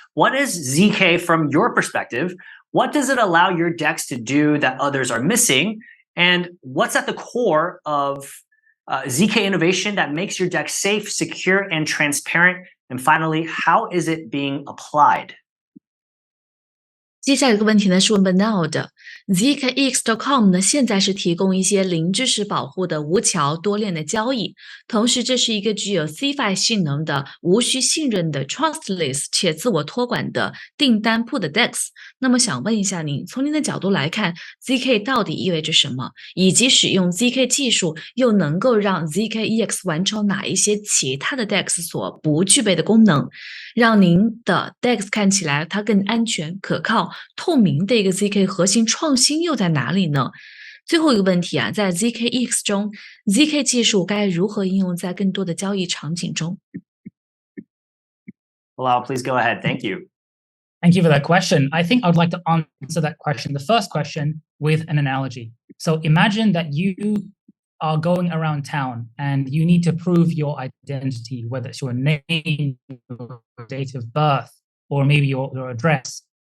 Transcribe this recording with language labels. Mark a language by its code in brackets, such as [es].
[en] What is ZK from your perspective? What does it allow your DEX to do that others are missing? And what's at the core of ZK innovation that makes your DEX safe, secure, and transparent? And finally, how is it being applied? [zh] 接下来一个问题呢是问 Balal 的 ZKEX.com 呢现在是提供一些零知识保护的无桥多链的交易，同时这是一个具有 C5 性能的无需信任的 trustless 且自我托管的订单铺的 DEX。那么想问一下您，从您的角度来看 ZK 到底意味着什么，以及使用 ZK 技术又能够让 ZKEX 完成哪一些其他的 DEX 所不具备的功能，让您的 DEX 看起来它更安全可靠透明的一个 ZK 核心创新又在哪里呢？最后一个问题啊，在 ZKEX 中 ZK 技术该如何应用在更多的交易场景中？ [en] Balal, please go ahead. Thank you. Thank you for that question. I think I would like to answer that question, the first question, with an analogy. So imagine that you are going around town and you need to prove your identity, whether it's your name, your date of birth, or maybe your address.